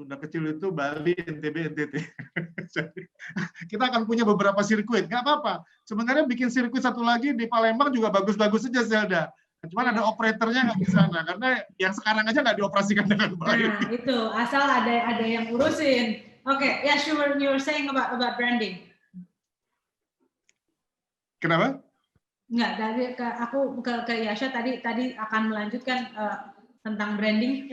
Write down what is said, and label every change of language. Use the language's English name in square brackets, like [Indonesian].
[Indonesian] Sunda Kecil itu Bali, NTB, NTT. Kita akan punya beberapa sirkuit. Nggak apa-apa. Sebenarnya bikin sirkuit satu lagi di Palembang juga bagus-bagus saja, Zelda. Cuman ada operatornya nggak di sana. Karena yang sekarang aja nggak dioperasikan dengan baik. Nah, itu. Asal ada yang urusin. [English] Oke, ya, you were saying about branding. [Indonesian] Kenapa? Enggak, aku ke Yasha tadi akan melanjutkan tentang branding.